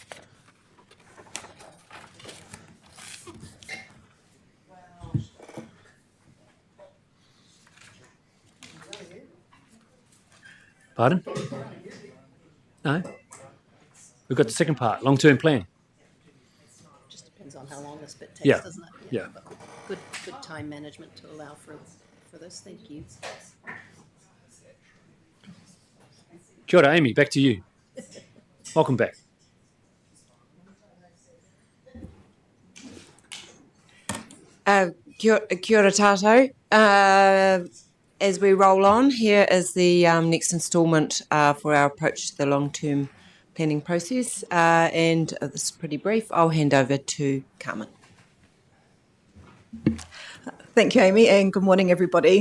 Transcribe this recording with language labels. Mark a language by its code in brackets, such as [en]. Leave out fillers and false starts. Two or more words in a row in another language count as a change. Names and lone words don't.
[en] Pardon? No? We've got the second part, long-term plan. Just depends on how long this bit takes, Yeah. doesn't it? Yeah. But good time management to allow for this. Thank you. [mi] Kia ora, [en] Amy, back to you. Welcome back. [mi] Kia ora tātou. [en] As we roll on, here is the next instalment for our approach to the long-term planning process. And this is pretty brief. I'll hand over to Carmen. Thank you, Amy, and good morning, everybody.